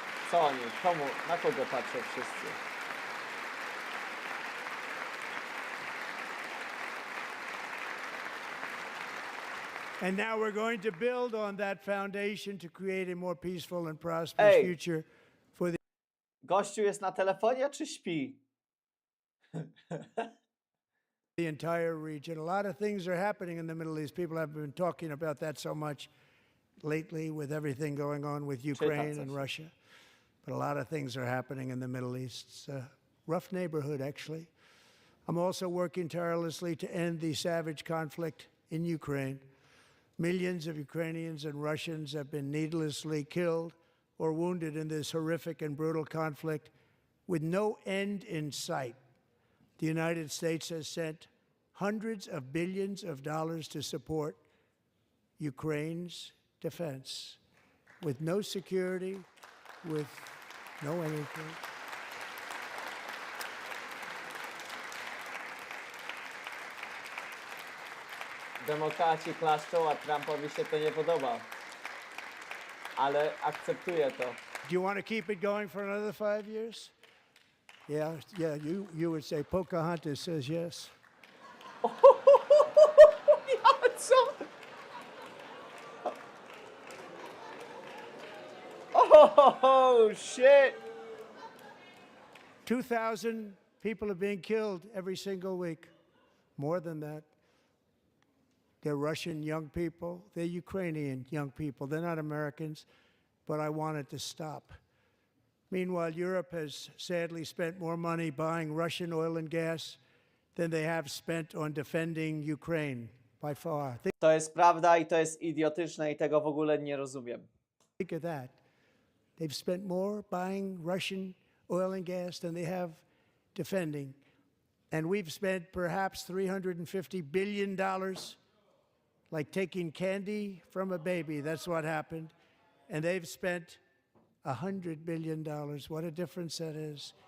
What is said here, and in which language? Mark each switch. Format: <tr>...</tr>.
<pl>Co oni? Komu? Na kogo patrzą wszyscy?</pl> <en>And now we're going to build on that foundation to create a more peaceful and prosperous Ej. future for the</en> <pl>Gościu jest na telefonie czy śpi?</pl> <en>entire region. A lot of things are happening in the Middle East. People have been talking about that so much lately with everything going on with Ukraine and Russia. But a lot of things are happening in the Middle East. It's a rough neighborhood, actually. I'm also working tirelessly to end the savage conflict in Ukraine. Millions of Ukrainians and Russians have been needlessly killed or wounded in this horrific and brutal conflict with no end in sight. The United States has sent hundreds of billions of dollars to support Ukraine's defense with no security, with no anything.</en> <pl>Demokraci klaszczą, a Trumpowi się to nie podoba. Ale akceptuje to.</pl> <en>Do you want to keep it going for another 5 years? Yeah, you would say Pocahontas says yes.</en> <pl>Ja, co?</pl> <en>Oh, shit. 2,000 people are being killed every single week. More than that. They're Russian young people. They're Ukrainian young people. They're not Americans, but I want it to stop. Meanwhile, Europe has sadly spent more money buying Russian oil and gas than they have spent on defending Ukraine, by far.</en> <pl>To jest prawda i to jest idiotyczne i tego w ogóle nie rozumiem.</pl> <en>Think of that. They've spent more buying Russian oil and gas than they have defending. And we've spent perhaps $350 billion, like taking candy from a baby. That's what happened. And they've spent $100 billion. What a difference that is.</en>